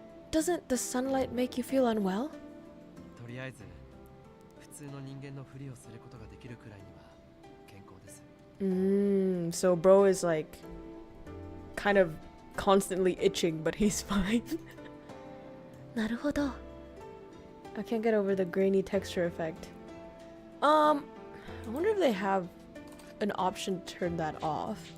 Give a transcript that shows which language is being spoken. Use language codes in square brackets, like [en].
[en] Doesn't the sunlight make you feel unwell? [ja] とりあえず普通の人間のふりをすることができるくらいには健康です。 [en] So bro is like kind of constantly itching, but he's fine. [ja] なるほど。 [en] I can't get over the grainy texture effect. I wonder if they have an option to turn that off.